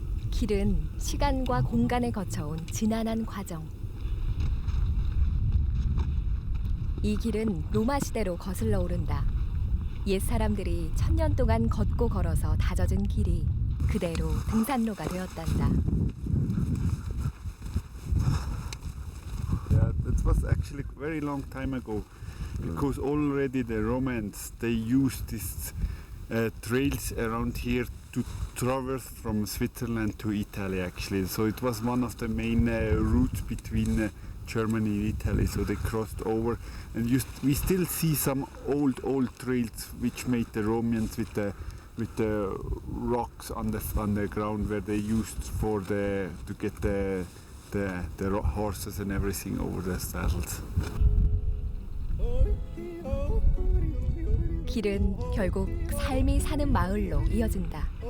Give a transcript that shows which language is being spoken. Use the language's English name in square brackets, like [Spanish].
[Korean] 길은 시간과 공간을 거쳐온 지난한 과정. 이 길은 로마 시대로 거슬러 오른다. 옛 사람들이 1000년 동안 걷고 걸어서 다져진 길이 그대로 등산로가 되었단다. [English] Yeah, that was actually a very long time ago, because already the Romans they used these trails around here to traverse from Switzerland to Italy actually. So it was one of the main routes between Germany and Italy. So they crossed over, and we still see some old trails which made the Romans with the rocks on the ground where they used to get the horses and everything over the saddles. [Korean] 길은 결국 삶이 사는 마을로 이어진다.